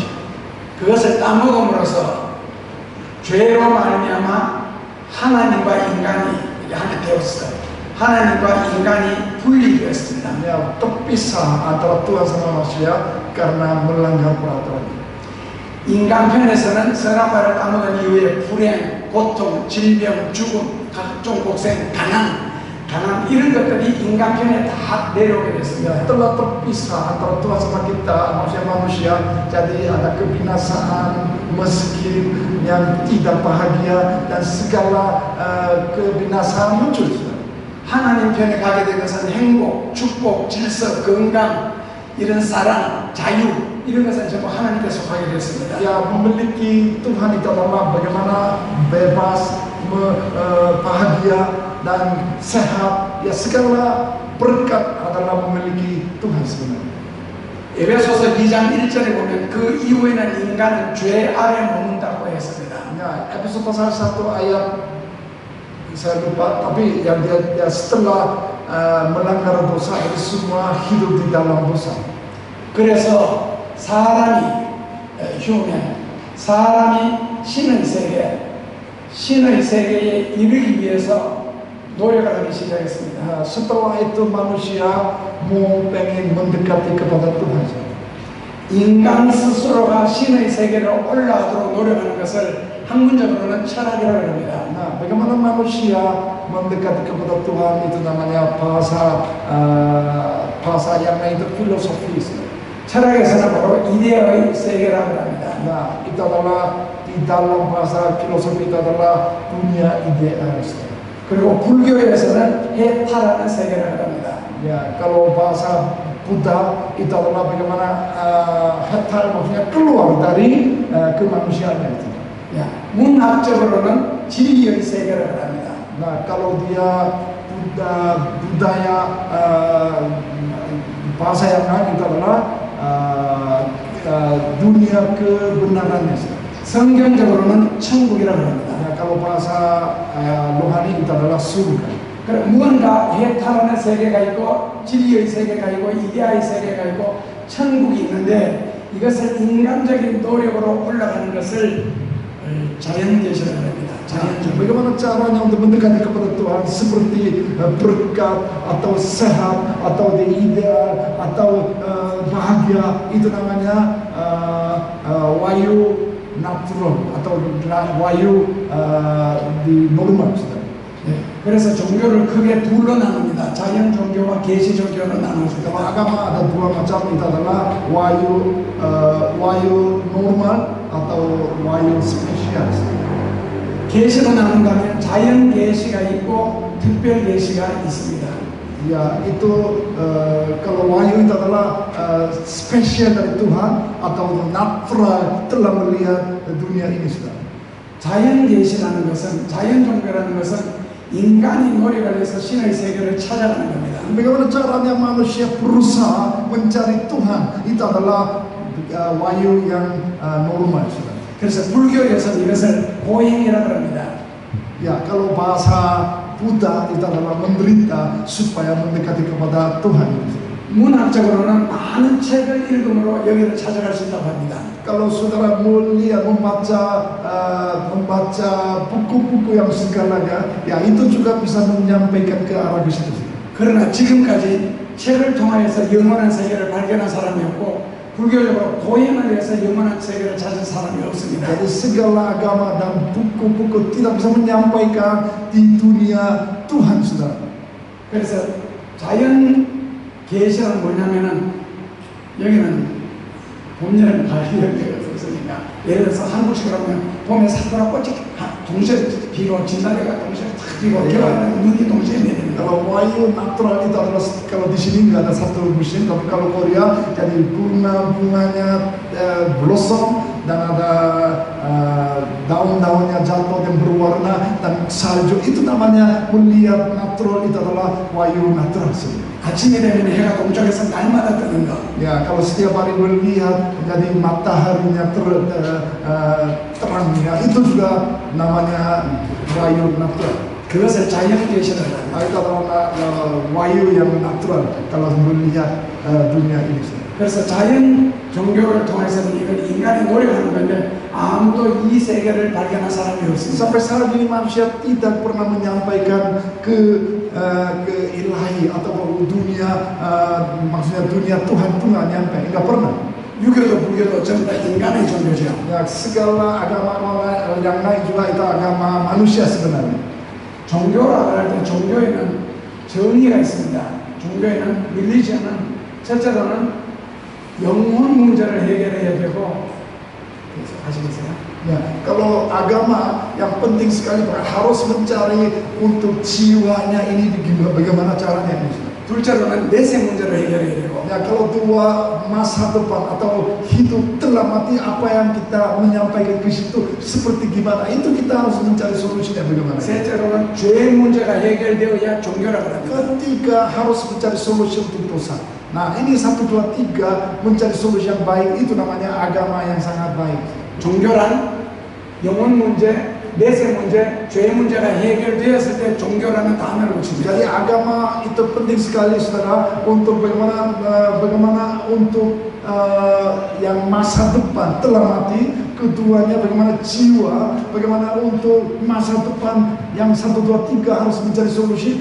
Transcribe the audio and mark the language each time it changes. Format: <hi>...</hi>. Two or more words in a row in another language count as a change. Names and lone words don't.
<ko>그것을 따먹음으로써 죄로 말미암아 하나님과 인간이 하게 되었어요. 하나님과 인간이 분리되었습니다.</ko> <id>Ya, terpisah antara Tuhan sama manusia karena melanggar peraturan.</id> <ko>인간 편에서는 선한 말을 따먹은 이후에 불행, 고통, 질병, 죽음, 각종 곡생, 가난 이런 것들이 인간 편에 다 내려오게 됐습니다.</ko> <id>Ya, telah terpisah antara Tuhan sama kita, manusia. Jadi ada kebinasaan, miskin, yang tidak bahagia, dan segala kebinasaan muncul.</id> <ko>하나님 편에 가게 된 것은 행복, 축복, 질서, 건강, 이런 사랑, 자유 이런 것은 전부 하나님께 속하게 됐습니다.</ko> <id>Ya, memiliki Tuhan itu adalah bagaimana bebas, bahagia dan sehat. Ya, segala berkat adalah memiliki Tuhan sebenarnya.</id> <ko>에베소서 2장 1절에 보면 그 이후에는 인간은 죄 아래 머문다고 했습니다.</ko> <id>Ya, Efesus pasal 1 ayat saya lupa, tapi yang dia setelah melanggar dosa itu semua hidup di dalam dosa.</id> <ko>그래서 사람이 신의 세계 신의 세계에 이르기 위해서 노력을 하기 시작했습니다.</ko> <id>Setelah itu manusia mau pengen mendekati kepada Tuhan.</id> <ko>인간 스스로가 신의 세계로 올라가도록 노력하는 것을 학문적으로는 철학이라고 합니다.</ko> <id>Nah, bagaimana manusia mendekati kepada Tuhan itu namanya bahasa yang lain itu filosofis.</id> <ko>철학에서는 바로 이데아의 세계라고 합니다.</ko> <id>Nah, itu adalah di dalam bahasa filosofi itu adalah dunia idealis.</id> <ko>그리고 불교에서는 해탈하는 세계라고 합니다.</ko> <id>Ya, kalau bahasa Buddha itu adalah bagaimana hetal maksudnya keluar dari kemanusiaan itu.</id> <ko>야, 문학적으로는 진리의 세계라고 합니다.</ko> <id>Nah, kalau dia budaya bahasa yang lain itu adalah dunia kebenarannya.</id> <ko>성경적으로는 천국이라고 합니다.</ko> <id>Nah, kalau bahasa rohani itu adalah surga.</id> <ko>무언가 해탈하는 세계가 있고 진리의 세계가 있고 이데아의 세계가 있고 천국이 있는데 이것을 인간적인 노력으로 올라가는 것을 자연계시라고 합니다. 자연적.</ko> <id>Bagaimana caranya untuk mendekati kepada Tuhan seperti berkat atau sehat atau ideal atau bahagia itu namanya wayu natural atau wayu di normal.</id> <ko>네, 그래서 종교를 크게 둘로 나눕니다. 자연 종교와 계시 종교로 나누어집니다.</ko> <id>Kalau agama ada dua macam, itu adalah wayu normal atau wayu spesial.</id> <ko>계시로 나눈다면 자연 계시가 있고 특별 계시가 있습니다.</ko> <id>Ya, itu kalau wahyu itu adalah spesial dari Tuhan atau natural telah melihat dunia ini sudah.</id> <ko>자연 계시라는 것은 자연 종교라는 것은 인간이 노력을 해서 신의 세계를 찾아가는 겁니다.</ko> <id>Bagaimana caranya manusia berusaha mencari Tuhan, itu adalah wahyu yang normal sudah.</id> <ko>그래서 불교에서는 이것을 보행이라고 합니다.</ko> <id>Ya, kalau bahasa Buddha itu adalah menderita supaya mendekati kepada Tuhan.</id> <ko>문학적으로는 많은 책을 읽음으로 여기를 찾아갈 수 있다고 합니다.</ko> <id>Kalau saudara mulia membaca buku-buku yang segalanya, ya itu juga bisa menyampaikan ke arah ke situ.</id> <ko>그러나 지금까지 책을 통하여서 영원한 세계를 발견한 사람이 없고 불교적으로 보행을 해서 영원한 세계를 찾은 사람이 없습니다.</ko> <id>Jadi segala agama dan buku-buku tidak bisa menyampaikan di dunia Tuhan, saudara.</id> <ko>그래서 자연 계시는 뭐냐면은 여기는 봄, 여름, 가을 이런 데가 없으니까 예를 들어서 한국식으로 하면 봄에 사과가 꽃이 동시에 피고 진달래가 동시에 탁 피고 겨울에는 눈이 동시에 내립니다.</ko> <id>Kalau wahyu natural itu adalah kalau di sini nggak ada satu musim, tapi kalau Korea jadi bunganya blossom dan ada daun-daunnya jatuh dan berwarna dan salju, itu namanya melihat natural, itu adalah wahyu natural.</id> <ko>아침이 되면 해가 동쪽에서 날마다 뜨는 거.</ko> <id>Ya, kalau setiap hari melihat jadi mataharinya terangnya, itu juga namanya wahyu natural.</id> <ko>그것을 자연 계시라고 합니다.</ko> <id>Itu adalah wahyu yang natural kalau melihat dunia ini.</id> <ko>그래서 자연 종교를 통해서는 이건 인간이 노력하는 건데 아무도 이 세계를 발견한 사람이 없습니다.</ko> <id>Sampai saat ini manusia tidak pernah menyampaikan ke ilahi atau dunia, maksudnya dunia Tuhan pun nggak nyampe, nggak pernah.</id> <ko>유교도 불교도 전부 다 인간의 종교죠.</ko> <id>Ya, segala agama yang lain juga itu agama manusia sebenarnya.</id> <ko>종교라고 할 때 종교에는 정의가 있습니다. 종교에는 릴리지언은 첫째로는 영혼 문제를 해결해야 되고, 아시겠어요?</ko> <id>Ya, kalau agama yang penting sekali harus mencari untuk jiwanya ini bagaimana caranya ini.</id> <ko>둘째로는 내세 문제를 해결해야 되고,</ko> <id>Ya, kalau dua masa depan atau hidup telah mati, apa yang kita menyampaikan ke situ seperti gimana, itu kita harus mencari solusinya bagaimana.</id> <ko>셋째로는 죄 문제가 해결되어야 종교라고 합니다.</ko> <id>Ketiga, harus mencari solusi untuk dosa. Nah, ini 1, 2, 3 mencari solusi yang baik, itu namanya agama yang sangat baik.</id> <ko>종교란 영혼 문제, 내세 문제, 죄 문제가 해결되었을 때 종교라는 단어를 붙입니다.</ko> <id>Jadi agama itu penting sekali, saudara, untuk bagaimana untuk yang masa depan telah mati, keduanya bagaimana jiwa, bagaimana untuk masa depan yang 1, 2, 3 harus mencari solusi.</id>